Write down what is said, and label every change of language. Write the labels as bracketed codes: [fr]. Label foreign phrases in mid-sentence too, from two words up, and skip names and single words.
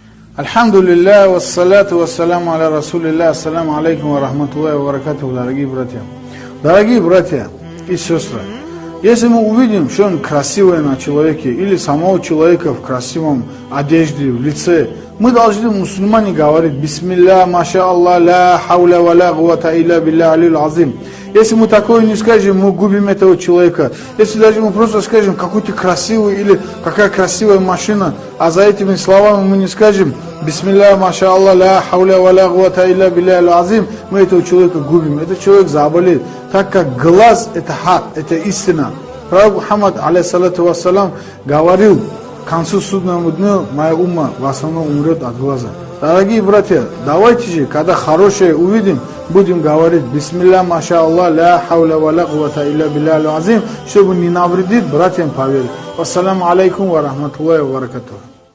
[ar] الحمد لله، والصلاة والسلام على رسول الله، السلام عليكم ورحمة الله وبركاته, [ru] дорогие братья. Дорогие братья и сестры, если мы увидим, что он красивый на человеке, или самого человека в красивом одежде, в лице, мы должны, мусульмане, говорить: [ar] بسم الله، ما شاء الله، لا حول ولا قوة إلا بالله العلي العظيم. [ru] Если мы такое не скажем, мы губим этого человека. Если даже мы просто скажем: какой ты красивый, или какая красивая машина, а за этими словами мы не скажем: [ar] بسم الله، ما شاء الله، لا حول ولا قوة إلا بالله العلي العظيم, [ru] мы этого человека губим. Этот человек заболеет, так как глаз — это хак, это истина. Пророк Мухаммад, [ar] عليه الصلاة والسلام, [ru] говорил: к концу судного дня моя умма в основном умрет от глаза. Дорогие братья, давайте же, когда хорошее увидим, будем говорить: [ar] بسم الله، ما شاء الله، لا حول ولا قوة إلا بالله العلي العظيم, [ru] чтобы не навредить братьям поверить. [ar] والسلام عليكم ورحمة الله وبركاته.